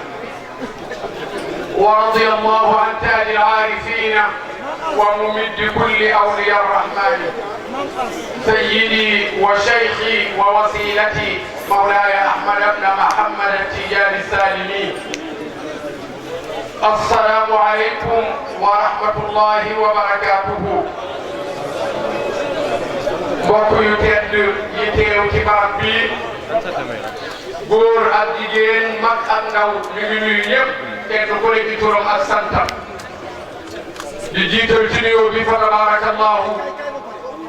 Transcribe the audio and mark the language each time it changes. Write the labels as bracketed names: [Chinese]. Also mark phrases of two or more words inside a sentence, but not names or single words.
[Arabic] ورضي الله عن تاج العارفين وممد كل أولياء الرحمن سيدي وشيخي ووسيلتي مولاي أحمد بن محمد التجاري السالمي. السلام عليكم ورحمة الله وبركاته. [Wolof] mbokk yu tedd yi teew ci barab bi góor ak jigéen mag ak ndaw ñu ngi nuyu ñëpp kenn ku ne ci turam ak santam di jiital ci nuyoo bi fa tabarakallahu